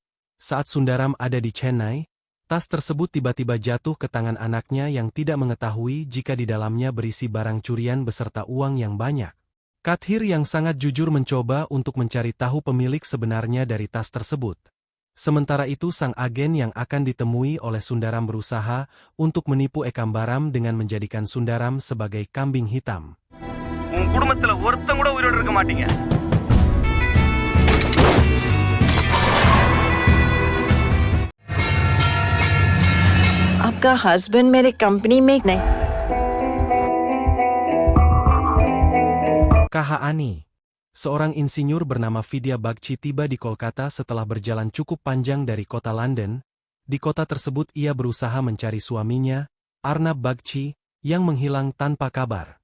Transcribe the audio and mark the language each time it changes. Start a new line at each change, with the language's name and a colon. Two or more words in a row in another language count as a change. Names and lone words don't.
Indonesian: Saat Sundaram ada di Chennai, tas tersebut tiba-tiba jatuh ke tangan anaknya yang tidak mengetahui jika di dalamnya berisi barang curian beserta uang yang banyak. Kathir yang sangat jujur mencoba untuk mencari tahu pemilik sebenarnya dari tas tersebut. Sementara itu sang agen yang akan ditemui oleh Sundaram berusaha untuk menipu Ekambaram dengan menjadikan Sundaram sebagai kambing hitam.
Tamil: உன் குடும்பத்துல ஒருத்தன் கூட உயிரோட இருக்க மாட்டீங்க.
Hindi: आपका हस्बैंड मेरे कंपनी में नहीं।
Indonesian: Kahaani. Seorang insinyur bernama Vidya Bagchi tiba di Kolkata setelah berjalan cukup panjang dari kota London. Di kota tersebut ia berusaha mencari suaminya, Arnab Bagchi, yang menghilang tanpa kabar.